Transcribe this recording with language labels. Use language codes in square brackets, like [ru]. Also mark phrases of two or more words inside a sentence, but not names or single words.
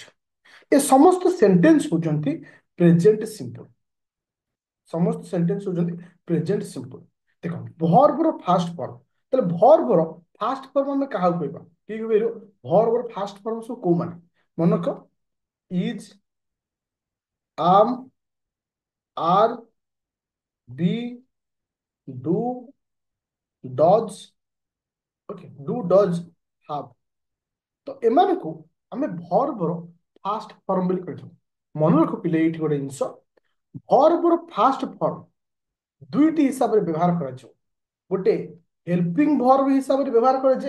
[or] ଏ ସମସ୍ତ ସେଣ୍ଟେନ୍ସ ହଉଛନ୍ତି [en] present simple. [or] ସମସ୍ତ ସେଣ୍ଟେନ୍ସ ହଉଛନ୍ତି [en] present simple. [or] ଦେଖ [en] verbର first form, [or] ତାହେଲେ [en] verbର first form [or] ଆମେ କାହାକୁ କହିବା? କିଏ କହିପାରିବ? [en] verbର first form [or] ସବୁ କୋଉମାନେ? ମନେକ ଇଜ, [en] am, are, be, do, does, okay do does have. [or] ତ ଏମାନଙ୍କୁ ଆମେ [en] verbର first form [or] ବୋଲି କହିଥାଉ। ମନେ ରଖ ପିଲେ ଏଇଠି ଗୋଟେ ଜିନିଷ, [en] verbର first form [or] ଦୁଇଟି ହିସାବରେ ବ୍ୟବହାର କରାଯିବ। ଗୋଟେ [en] helping verb [or] ହିସାବରେ ବ୍ୟବହାର କରାଯାଏ।